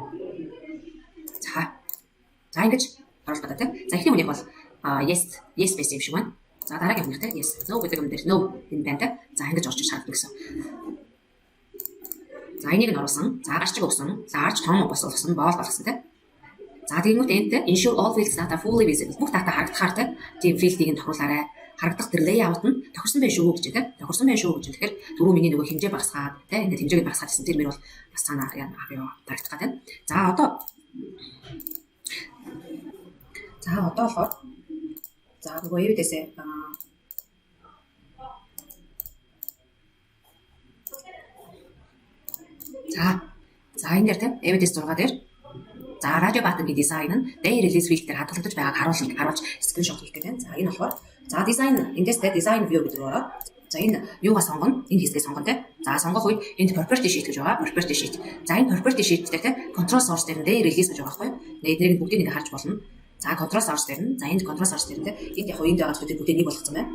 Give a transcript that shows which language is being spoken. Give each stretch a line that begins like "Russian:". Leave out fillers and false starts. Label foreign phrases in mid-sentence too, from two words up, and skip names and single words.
Mongolian: За ингэж оруулах гэдэг тэ. За эхний үнийг бол yes байсан юм шиг байна. За дараагийн үнийг тэ
English: yes no
Mongolian: гэдэг юм дээр no энэ байна тэ. За ингэж орж шаарддаг гэсэн. За энийг нь оруулсан. За гарчиг өгсөн. Large том болсон bold болгосон тэ. За тэгмүүд энэтэй
English: ensure all fields data fully visible.
Mongolian: Бүх дата харагдахаар тэ. Тийм филдийг нь тохируулаарай. Харагдах тэр layout нь тохирсон байх шүү гэж тэ. Тохирсон байх шүү гэж тэгэхээр түрүү миний нөгөө хэмжээ багасгаад тэ. Ингээд хэмжээгээ багасгаад гэсэн тэр мөр бол бас цаана тарагдах гад тэ. За одоо болохоор за нөгөө эвдэсээ за энэ дээр тэ evidence 6 дээр за радио баттонгийн дизайн нь
English: day release field
Mongolian: дээр хадгалагдаж байгааг харуулж скриншот хийх гэдэг. За энэ болохоор за дизайн эндээс тэ дизайн view гэдэг ороод за энэ юугаа сонгоно? Энэ хэсгээ сонгоно тэ. За сонгох үед энд
English: property sheet
Mongolian: гэж байгаа.
English: Property sheet.
Mongolian: За энэ
English: property sheet
Mongolian: дээр тэ
English: control source
Mongolian: дээр
English: day release
Mongolian: гэж байгаа байхгүй юу? Эднийг бүгдийг ингэ харж болно. За
English: control source
Mongolian: дээр нь за энд
English: control source
Mongolian: дээр тэ энд яг энд байгаа зүйлүүд бүгдийг нэг болгоцсон байна.